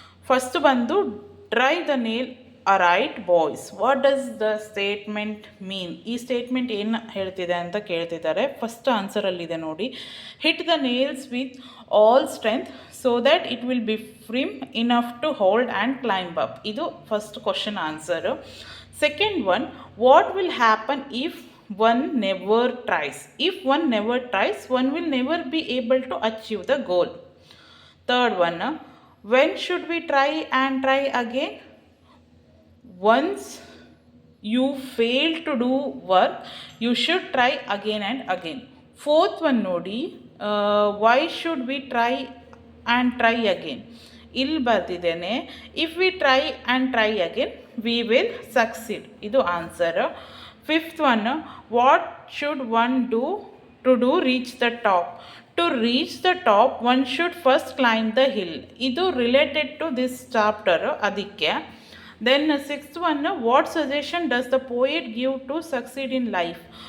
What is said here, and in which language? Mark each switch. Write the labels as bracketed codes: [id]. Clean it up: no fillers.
[en] first ಬಂದು, drive the nail aright boys, what does the statement mean, [kn] ಈ statement ಏನು ಹೇಳ್ತಿದೆ ಅಂತ ಕೇಳ್ತಿದ್ದಾರೆ. [en] first [kn] ಆನ್ಸರಲ್ಲಿದೆ ನೋಡಿ, [en] Hit the nails with all strength so that it will be firm enough to hold and climb up. [kn] ಇದು first question answer. [en] Second one, what will happen if one never tries, if one never tries one will never be able to achieve the goal. Third one, when should we try and try again, once you fail to do work you should try again and again. Fourth one [kn] ನೋಡಿ, [en] why should we try and try again, [kn] ಇಲ್ಲಿ ಬರ್ತಿದ್ದೇನೆ, [en] if we try and try again we will succeed, [kn] ಇದು answer. [en] Fifth one, what should one do to reach the top? To reach the top, one should first climb the hill. [kn] ಇದು [en] related to this chapter, [kn] ಅದಕ್ಕೆ. [en] Then sixth one, what suggestion does the poet give to succeed in life?